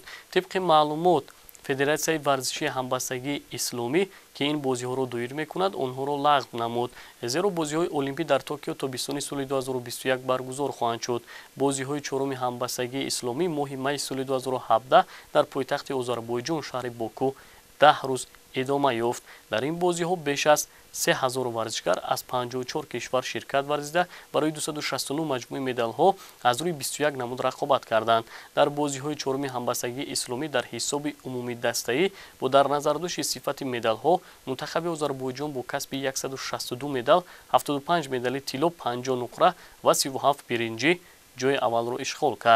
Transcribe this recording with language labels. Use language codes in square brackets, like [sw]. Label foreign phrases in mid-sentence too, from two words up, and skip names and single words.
[tg] тибқи маълумот Федератсияи варзишии ҳамбастагии исломӣ ки ин бозиҳоро доир мекунад, онҳоро лағв намуд. зеро бозиҳои олимпӣ дар Токио тобистони соли 2021 баргузор хоҳанд шуд. бозиҳои чоруми ҳамбастагии исломӣ моҳи майи соли 2017 дар пойтахти Озарбойҷон шаҳри Боку 10 рӯз ادامه یافت. در این بازی‌ها بیش از 3000 ورزشکار از 54 کشور شرکت ورزیده برای 269 مجموعه مدال‌ها از روی 21 نمود رقابت کردند. در بازی‌های چهارم همبستگی اسلامی در حساب عمومی دسته‌ای با در نظر داشت صفت مدال‌ها منتخب آذربایجان با کسب 162 مدال، 75 مدال طلا، 50 نقره و 37 برنجی جای اول رو اشغال کرد.